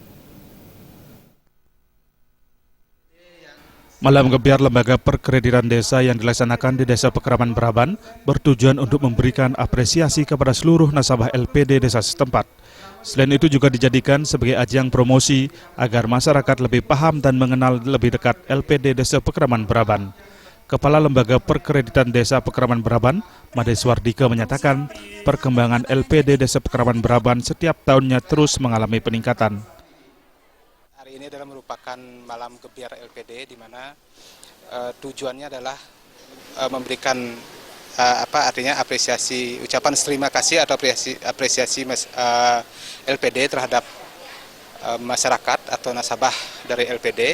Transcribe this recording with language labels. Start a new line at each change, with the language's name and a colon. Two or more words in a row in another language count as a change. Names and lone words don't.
Indonesian: Malam Gebiar Lembaga Perkreditan Desa yang dilaksanakan di Desa Pekraman Braban bertujuan untuk memberikan apresiasi kepada seluruh nasabah LPD desa setempat. Selain itu juga dijadikan sebagai ajang promosi agar masyarakat lebih paham dan mengenal lebih dekat LPD Desa Pekraman Braban. Kepala Lembaga Perkreditan Desa Pekraman Braban, Made Swardika menyatakan perkembangan LPD Desa Pekraman Braban setiap tahunnya terus mengalami peningkatan. Hari ini adalah merupakan Malam Gebiar LPD di mana tujuannya adalah memberikan artinya apresiasi, ucapan terima kasih atau apresiasi LPD terhadap masyarakat atau nasabah dari LPD.